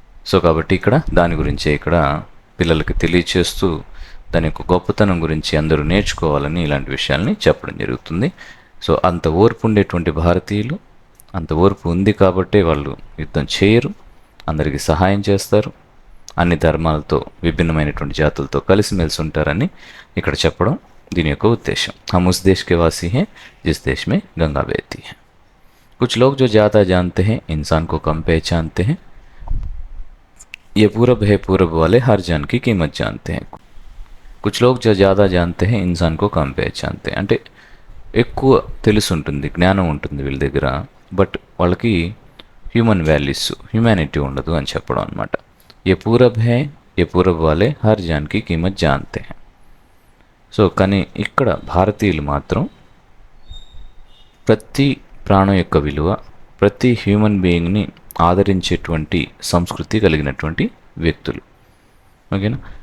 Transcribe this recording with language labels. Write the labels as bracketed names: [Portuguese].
[Telugu] So కాబట్టి ఇక్కడ దాని గురించే ఇక్కడ పిల్లలకి తెలియచేస్తూ దాని యొక్క గొప్పతనం గురించి అందరూ నేర్చుకోవాలని ఇలాంటి విషయాల్ని చెప్పడం జరుగుతుంది. సో అంత ఓర్పు ఉండేటువంటి భారతీయులు, అంత ఓర్పు ఉంది కాబట్టే వాళ్ళు యుద్ధం చేయరు, అందరికీ సహాయం చేస్తారు, అన్ని ధర్మాలతో, విభిన్నమైనటువంటి జాతులతో కలిసిమెలిసి ఉంటారని ఇక్కడ చెప్పడం దీని యొక్క ఉద్దేశం. [Hindi] हम उस देश के वासी हैं जिस देश में गंगा बहती है. कुछ लोग जो ज़्यादा जानते हैं इंसान को कम पहचानते हैं. ये पूरब है, पूरब वाले हर जान की कीमत जानते हैं. कुछ लोग जो ज़्यादा जानते हैं इंसान को कम पहचानते हैं. [Telugu] అంటే ఎక్కువ తెలిసి ఉంటుంది, జ్ఞానం ఉంటుంది వీళ్ళ దగ్గర, బట్ వాళ్ళకి హ్యూమన్ వాల్యూస్, హ్యూమానిటీ ఉండదు అని చెప్పడం అనమాట. [Hindi] ఏ పూరబ్ హే, ఏ పూరబ్ వాలే హర్ జాన్ కి కీమత్ జాన్తే హై. [Telugu] సో కానీ ఇక్కడ భారతీయులు మాత్రం ప్రతి ప్రాణం యొక్క విలువ, ప్రతి హ్యూమన్ బీయింగ్ని ఆదరించేటువంటి సంస్కృతి కలిగినటువంటి వ్యక్తులు. ఓకేనా?